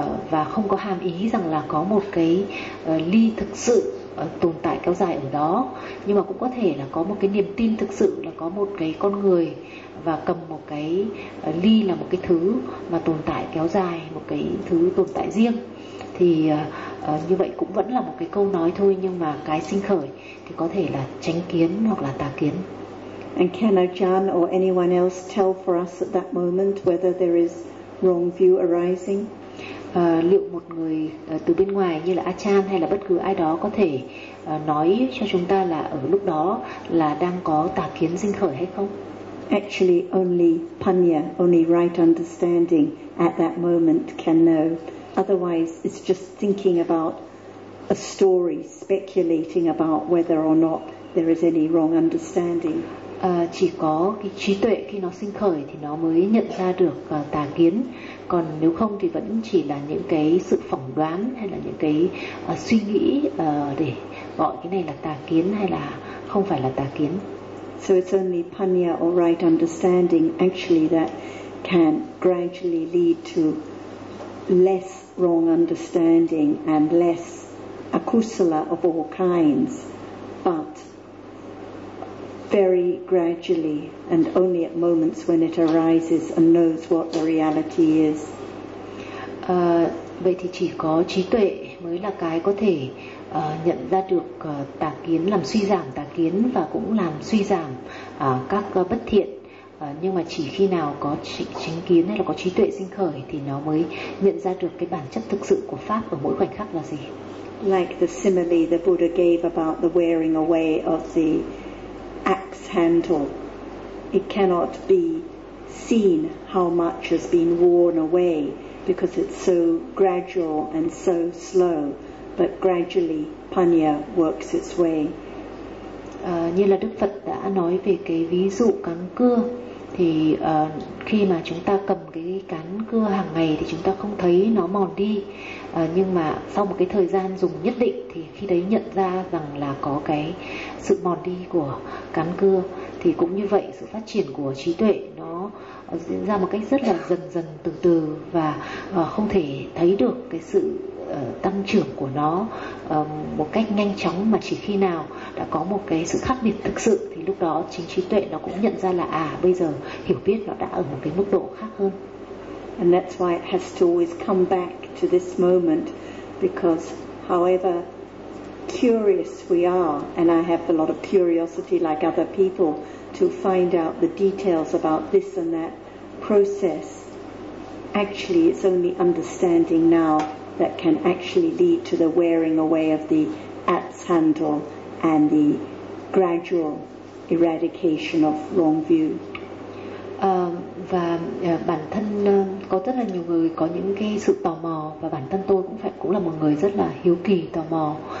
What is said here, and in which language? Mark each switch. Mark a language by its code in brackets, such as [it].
[vi] Và không có hàm ý rằng là có một cái ly thực sự tồn tại kéo dài ở đó, nhưng mà cũng có thể là có một cái niềm tin thực sự là có một cái con người và cầm một cái ly là một cái thứ mà tồn tại kéo dài, một cái thứ tồn tại riêng, thì như vậy cũng vẫn là một cái câu nói thôi, nhưng mà cái sinh khởi thì có thể là chánh kiến hoặc là tà kiến. [en] And can Ajahn or anyone else tell for us at that moment whether there is wrong view arising? [vi] Liệu một người từ bên ngoài như là Achan hay là bất cứ ai đó có thể nói cho chúng ta là ở lúc đó là đang có tà kiến sinh khởi hay không? [en] Actually, only Panya, only right understanding at that moment can know. Otherwise, it's just thinking about a story, speculating about whether or not there is any wrong understanding. [vi] Chỉ có cái trí tuệ khi nó sinh khởi thì nó mới nhận ra được tà kiến. Còn nếu không thì vẫn chỉ là những cái sự phỏng đoán hay là những cái suy nghĩ để gọi cái này là tà kiến hay là không phải là tà kiến. [en] So it's only panya or right understanding actually that can gradually lead to less wrong understanding and less akusala of all kinds. But very gradually, and only at moments when it arises and knows what the reality is. [vi] Vậy thì chỉ có trí tuệ mới là cái có thể nhận ra được tà kiến, làm suy giảm tà kiến và cũng làm suy giảm các bất thiện. Nhưng mà chỉ khi nào có chính kiến hay là có trí tuệ sinh khởi thì nó mới nhận ra được cái bản chất thực sự của pháp ở mỗi khoảnh khắc là gì. [en] Like the simile the Buddha gave about the wearing away of the axe handle. It cannot be seen how much has been worn away because it's so gradual and so slow, but gradually panya works its way. [vi] Như là Đức Phật đã nói về cái ví dụ cán cưa, thì khi mà chúng ta cầm cái cán cưa hàng ngày thì chúng ta không thấy nó mòn đi, nhưng mà sau một cái thời gian dùng nhất định thì khi đấy nhận ra rằng là có cái sự mòn đi của cán cưa. Thì cũng như vậy, sự phát triển của trí tuệ nó diễn ra một cách rất là dần dần, từ từ, và không thể thấy được cái sự tăng trưởng của nó một cách nhanh chóng, mà chỉ khi nào đã có một cái sự khác biệt thực sự thì lúc đó chính trí tuệ nó cũng nhận ra là à, bây giờ hiểu biết nó đã ở một cái mức độ khác hơn. [en] And that's why it has to always come back to this moment, because however curious we are, and I have a lot of curiosity like other people to find out the details about this and that process, actually it's only understanding now that can actually lead to the wearing away of the axe handle and the gradual eradication of wrong view. [vi] Và bản thân có rất là nhiều người có những cái sự tò mò, và bản thân tôi cũng là một người rất là hiếu kỳ, tò mò.